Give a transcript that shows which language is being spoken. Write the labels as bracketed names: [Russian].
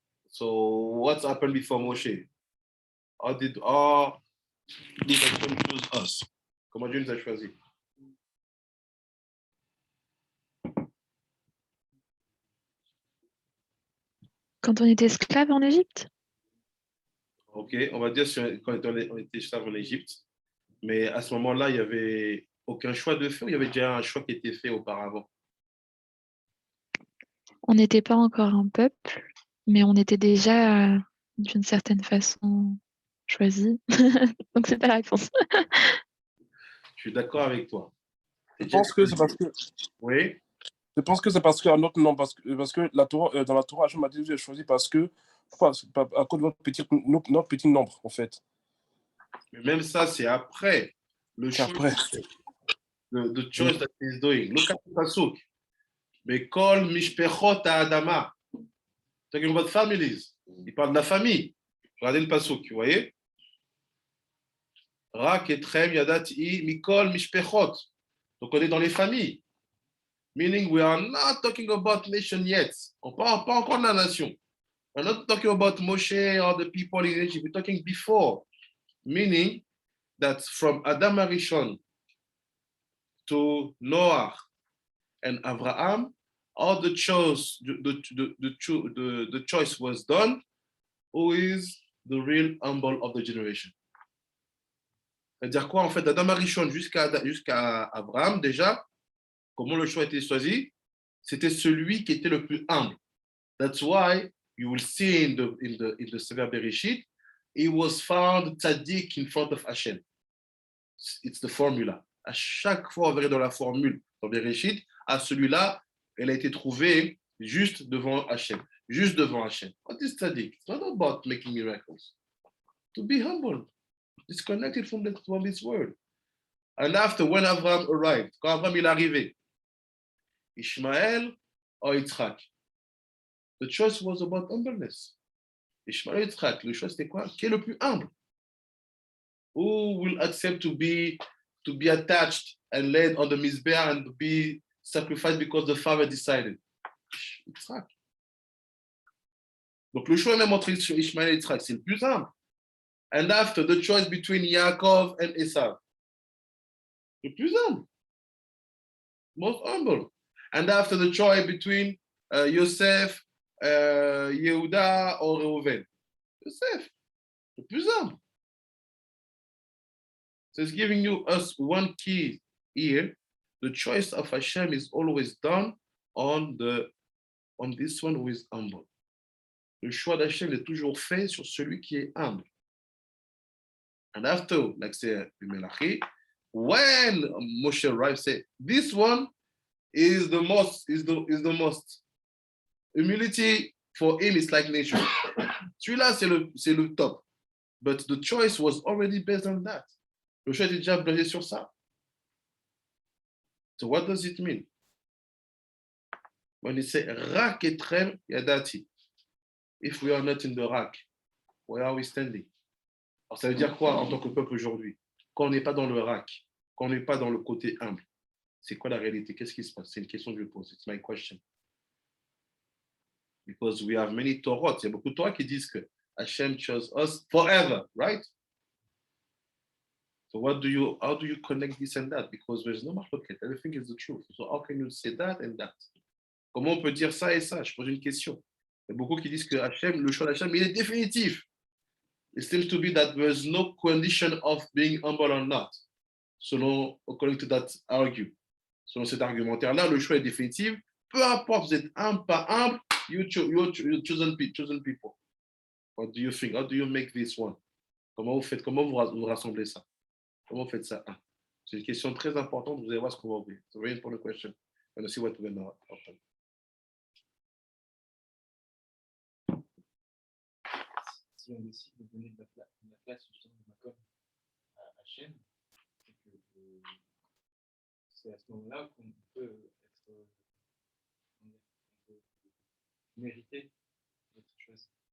[English] So what's happened before Moshe? How did Hashem choose us? [French] Comment Dieu nous a choisis? Quand on était esclave en Égypte? Ok, on va dire quand on était esclave en Égypte, mais à ce moment-là, il n'y avait aucun choix de fait ou il y avait déjà un choix qui était fait auparavant? On n'était pas encore un peuple, mais on était déjà d'une certaine façon choisi. Donc c'est pas la réponse. Je suis d'accord avec toi. Je pense que c'est parce que... Oui. Je pense que c'est parce qu'un autre nom, parce que la Torah, dans la Torah, Hachem a dit j'ai choisi parce que, pourquoi? À cause de notre petit nombre, en fait. Mais même ça, c'est après le choix. Après. [English] The choice that he's doing. Look at the pasuk. Bekol mishpechot ha'adama. Talking about families. [French] Il parle de la famille. Regardez le pasuk, vous voyez? Rak etrem yadat i mikol mishpechot. Donc on est dans les familles. [English] Meaning we are not talking about nation yet. [French] On ne parle pas encore de la nation. [English] We're not talking about Moshe or the people in Egypt. We're talking before. Meaning that from Adam Arishon to Noah and Abraham, all the choice, the choice was done. Who is the real humble of the generation? [French] C'est-à-dire quoi en fait, d'Adam Arishon jusqu'à Abraham déjà, comment le choix a été choisi? c'était celui qui était le plus humble. [English] That's why you will see in the Sefer Bereshit, he was found tzaddik in front of Hashem. It's the formula. [French] À chaque fois, on verrait dans la formule, dans Bereshit, à celui-là, elle a été trouvée juste devant Hashem. Juste devant Hashem. [English] What is tzaddik? It's not about making miracles. To be humble, disconnected from this world. And after, when Abraham arrived, [French] quand Abraham il est arrivé, [English] Ishmael or Yitzhak? The choice was about humbleness. Ishmael or Yitzhak, [French] le choix c'était quoi? Qui est le plus humble? [English] Who will accept to be attached and laid on the mizbeah and be sacrificed because the father decided? Yitzhak. [French] Donc le choix même entre Ishmael et Yitzhak, c'est le plus humble. [English] And after, the choice between Yaakov and Esau, [French] le plus humble, [English] most humble. And after, the choice between Yosef, Yehuda or Reuven, Yosef, [French] le plus humble. [English] So it's giving us one key here. The choice of Hashem is always done on this one who is humble. [French] Le choix d'Hachem est toujours fait sur celui qui est humble. [English] And after, like say Melachi, when Moshe arrived, say this one is the most. Humility for him is like nature. [French] Celui-là c'est le top. [English] But the choice was already based on that. [French] Le choix était déjà basé sur ça. [English] So what does it mean? When it say rak etrem yadati, if we are not in the rak, where are we standing? [French] Alors, ça veut dire quoi en tant que peuple aujourd'hui? Quand on n'est pas dans le rak, quand on n'est pas dans le côté humble, c'est quoi la réalité? Qu'est-ce qui se passe? C'est une question que je pose. [English] It's my question. Because we have many Torahs. [French] Il y a beaucoup de Torahs qui disent que [English] Hashem chose us forever, right? So how do you connect this and that? Because there's no market. Everything is the truth. So how can you say that and that? [French] Comment on peut dire ça et ça? Je pose une question. Il y a beaucoup qui disent que Hashem, le choix d'Hachem, il est définitif. [English] It seems to be that there's no condition of being humble or not. According to that [French] selon cet argumentaire-là, le choix est définitif. Peu importe, vous êtes humble, pas humble, [English] you're chosen people. What do you think? How do you make this one? [French] Comment vous rassemblez ça? Comment vous faites ça? C'est une question très importante. Vous allez voir ce qu'on va ouvrir. [English] It's a very important question. And see what we're going to happen. [French] Si on décide de donner de la place justement de Jacob à Hachem, c'est à ce moment-là qu'on peut mériter d'être choisi.